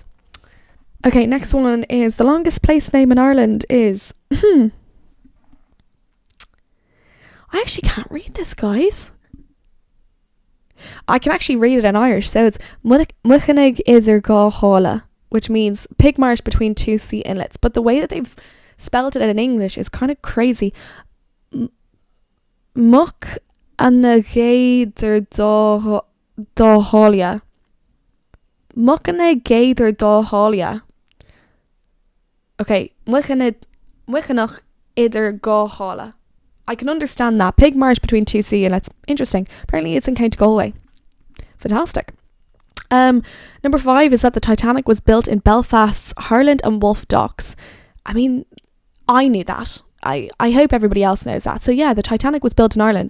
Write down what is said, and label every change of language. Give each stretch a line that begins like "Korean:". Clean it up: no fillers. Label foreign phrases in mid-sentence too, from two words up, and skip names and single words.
English: Okay, next one is the longest place name in Ireland is I actually can't read this, guys. I can actually read it in Irish, so it's Muchanig Idir Gá Hála, which means pig marsh between two sea inlets. But the way that they've spelled it in English is kind of crazy. Much Anagaidir Dá Hália. Muchanig Dá Hália. Okay, Muchanach Idir Gá Hála. I can understand that. Pig marsh between two sea inlets. Interesting. Apparently it's in County Galway. Fantastic. Number 5 is that the Titanic was built in Belfast's Harland and Wolff docks. I mean, I knew that. I hope everybody else knows that. So yeah, the Titanic was built in Ireland.